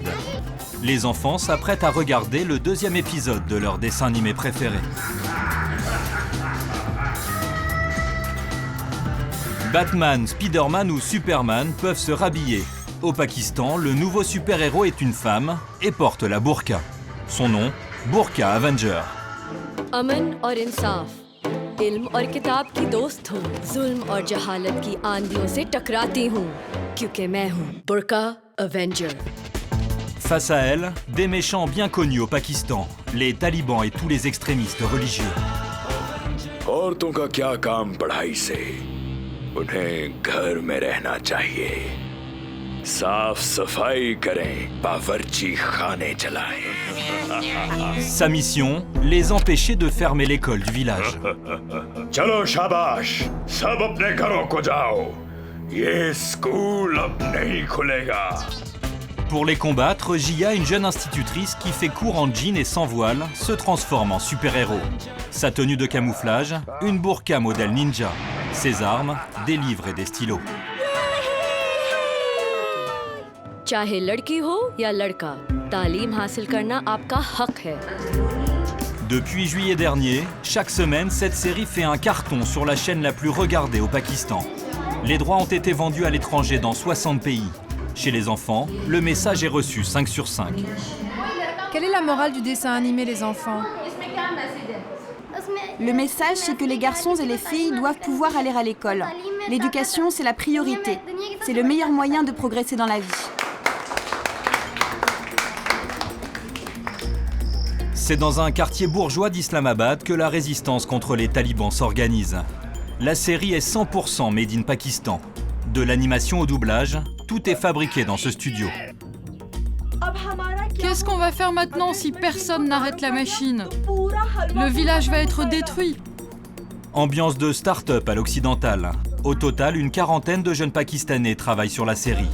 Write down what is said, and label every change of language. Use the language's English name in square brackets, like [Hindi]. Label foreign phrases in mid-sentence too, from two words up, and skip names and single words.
[French] Les enfants s'apprêtent à regarder le deuxième épisode de leur dessin animé préféré. Batman, Spider-Man ou Superman peuvent se rhabiller. Au Pakistan, le nouveau super-héros est une femme et porte la burqa. Son nom, Burqa Avenger. [Urdu] امن اور انصاف، علم اور کتاب کی دوست ہوں، ظلم اور جہالت کی آندھیوں سے ٹکراتی ہوں، کیونکہ میں ہوں برقع اوینجر. [French] Face à elle, des méchants bien connus au Pakistan, les talibans et tous les extrémistes religieux. [Urdu] عورتوں کا کیا کام پڑھائی سے? انہیں گھر میں رہنا چاہیے. صاف صفائی کریں، باورچی خانے چلائیں. [French] Sa mission, les empêcher de fermer l'école du village. [Urdu] چلو شاباش، سب اپنے گھروں کو جاؤ. یہ اسکول اب نہیں کھلے گا. [French] Pour les combattre, Jia, une jeune institutrice qui fait cours en jean et sans voile, se transforme en super-héros. Sa tenue de camouflage, une burqa modèle ninja. Ses armes, des livres et des stylos. [Urdu] چاہے لڑکی ہو یا لڑکا، تعلیم حاصل کرنا آپ کا حق ہے. [French] Depuis juillet dernier, chaque semaine, cette série fait un carton sur la chaîne la plus regardée au Pakistan. Les droits ont été vendus à l'étranger dans 60 pays. Chez les enfants, le message est reçu 5 sur 5. Quelle est la morale du dessin animé, les enfants? Le message, c'est que les garçons et les filles doivent pouvoir aller à l'école. L'éducation, c'est la priorité. C'est le meilleur moyen de progresser dans la vie. C'est dans un quartier bourgeois d'Islamabad que la résistance contre les talibans s'organise. La série est 100% [English] made in Pakistan. [French] De l'animation au doublage, tout est fabriqué dans ce studio. Qu'est-ce qu'on va faire maintenant si personne n'arrête la machine? Le village va être détruit. Ambiance de start-up à l'occidental. Au total, une quarantaine de jeunes Pakistanais travaillent sur la série.